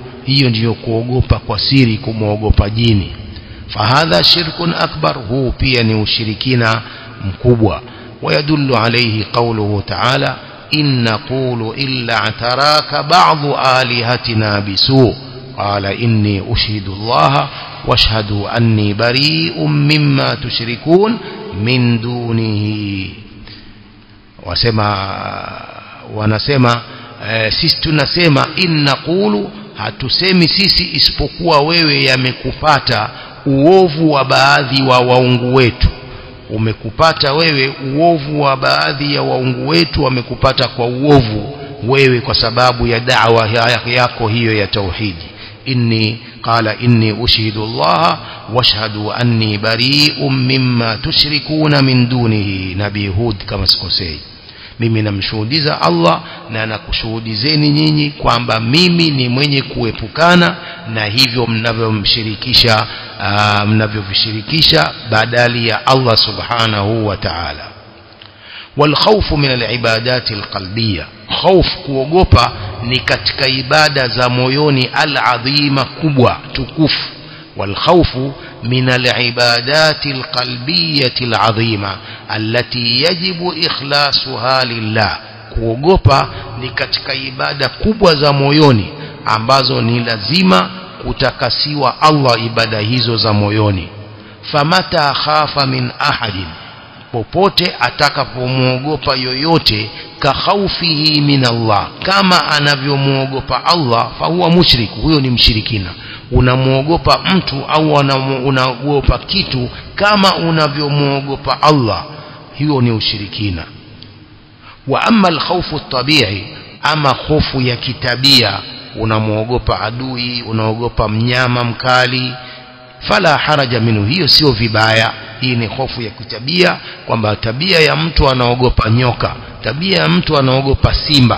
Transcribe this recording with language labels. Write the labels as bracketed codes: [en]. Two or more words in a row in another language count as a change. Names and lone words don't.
[sw] Hiyo ndiyo kuogopa kwa siri, kumwogopa jini. [ar] فهذا شرك أكبر, [sw] huu pia ni ushirikina mkubwa. [ar] ويدل عليه قوله تعالى إن نقول إلا اعتراك بعض آلهتنا بسوء قال إني أشهد الله واشهدوا أني بريء مما تشركون من دونه. [sw] Wanasema sisi tunasema [ar] إن نقول, [sw] hatusemi sisi isipokuwa wewe yamekupata uovu wa baadhi wa waungu wetu. Umekupata wewe uovu wa baadhi ya waungu wetu, wamekupata kwa uovu wewe kwa sababu ya da'wa yako hiyo ya tauhidi. [ar] قال إني أشهد الله واشهدوا أني بريء مما تشركون من دونه. [sw] Nabii Hud kama sikosei, mimi namshuhudiza Allah na nakushuhudizeni nyinyi kwamba mimi ni mwenye kuepukana na hivyo mnavyovishirikisha badali ya Allah [ar] سبحانه وتعالى. والخوف من العبادات القلبية, [sw] khawf kuogopa ni katika ibada za moyoni al-adhima, kubwa tukufu. [ar] والخوف من العبادات القلبية العظيمة التي يجب إخلاصها لله, [sw] kuogopa ni katika ibada kubwa za moyoni ambazo ni lazima kutakasiwa Allah ibada hizo za moyoni. [ar] فمتى خاف من أحد, [sw] popote atakapomuogopa yoyote, [ar] كخوفه من الله, [sw] kama anavyomuogopa Allah, [ar] فهو مشرك, [sw] huyo ni mshirikina. Unamuogopa mtu au unaogopa kitu kama unavyomuogopa Allah, hiyo ni ushirikina. [ar] وأما الخوف الطبيعي, [sw] ama hofu ya kitabia, unamuogopa adui, unaogopa mnyama mkali, [ar] فلا حرج منه, [sw] hiyo sio vibaya. Hii ni hofu ya kitabia, kwamba tabia ya mtu anaogopa nyoka, tabia ya mtu anaogopa simba.